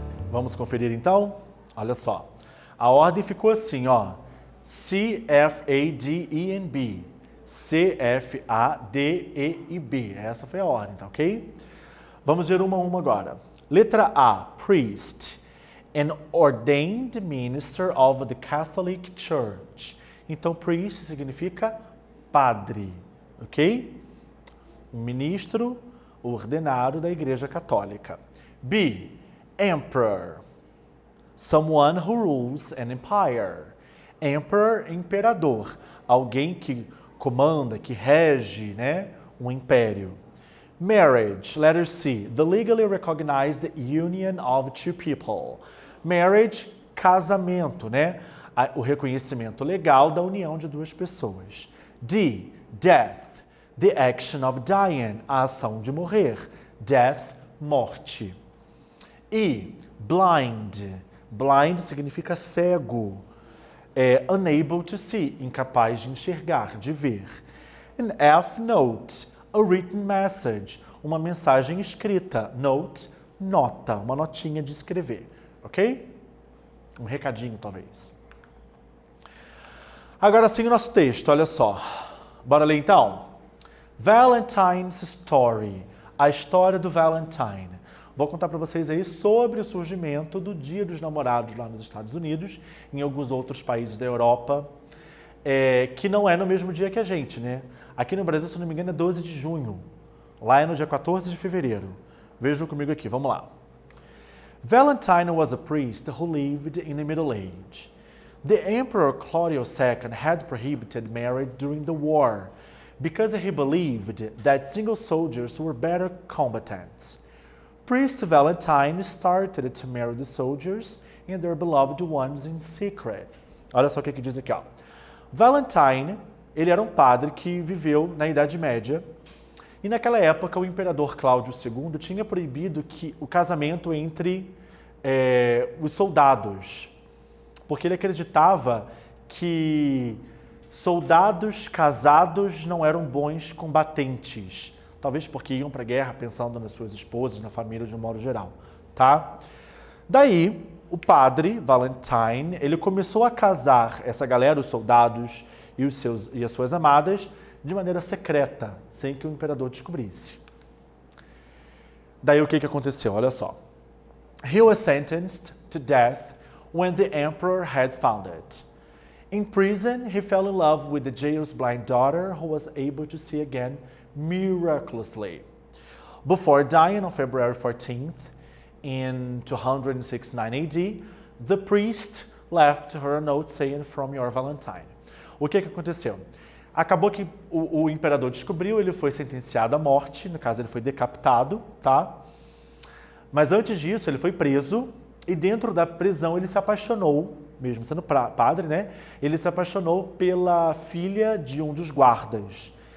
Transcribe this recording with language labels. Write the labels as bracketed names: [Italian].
[Portuguese] Vamos conferir então? Olha só. A ordem ficou assim, ó. C, F, A, D, E, N, B. C, F, A, D, E e B. Essa foi a ordem, tá ok? Vamos ver uma a uma agora. Letra A, priest. [English] An ordained minister of the Catholic Church. [Portuguese] Então, priest significa padre, ok? Um ministro ordenado da Igreja Católica. [English] B, emperor. Someone who rules an empire. Emperor, imperador. [Portuguese] Alguém que comanda, que rege, né, um império. [English] Marriage, letter C. The legally recognized union of two people. [Portuguese] Marriage, casamento, né? O reconhecimento legal da união de duas pessoas. D, death. [English] The action of dying, [Portuguese] a ação de morrer. Death, morte. E, blind. Blind significa cego. [English] Unable to see, [Portuguese] incapaz de enxergar, de ver. [English] And F, note. A written message, [Portuguese] uma mensagem escrita. Note, nota, uma notinha de escrever, ok? Um recadinho, talvez. Agora sim o nosso texto, olha só. Bora ler então? [English] Valentine's Story, [Portuguese] a história do Valentine. Vou contar para vocês aí sobre o surgimento do Dia dos Namorados lá nos Estados Unidos, em alguns outros países da Europa, que não é no mesmo dia que a gente, né? Aqui no Brasil, se não me engano, é 12 de junho. Lá é no dia 14 de fevereiro. Vejam comigo aqui, vamos lá. [English] Valentine was a priest who lived in the Middle Age. The Emperor Claudius II had prohibited marriage during the war because he believed that single soldiers were better combatants. Priest Valentine started to marry the soldiers and their beloved ones in secret. [Portuguese] Olha só o que diz aqui, ó. Valentine, ele era um padre que viveu na Idade Média E naquela época, o imperador Cláudio II tinha proibido que o casamento entre os soldados, porque ele acreditava que soldados casados não eram bons combatentes, talvez porque iam para a guerra pensando nas suas esposas, na família de um modo geral, tá? Daí, o padre Valentine, ele começou a casar essa galera, os soldados e as suas amadas, de maneira secreta, sem que o imperador descobrisse. Daí o que aconteceu? Olha só. [English] He was sentenced to death when the emperor had found it. In prison, he fell in love with the jail's blind daughter, who was able to see again miraculously. Before dying on February 14th, in 269 AD, the priest left her a note saying, "From your Valentine." [Portuguese] O que aconteceu? Acabou que o imperador descobriu, ele foi sentenciado à morte, no caso ele foi decapitado, tá? Mas antes disso ele foi preso e dentro da prisão ele se apaixonou, mesmo sendo padre, né? Ele se apaixonou pela filha de um dos guardas.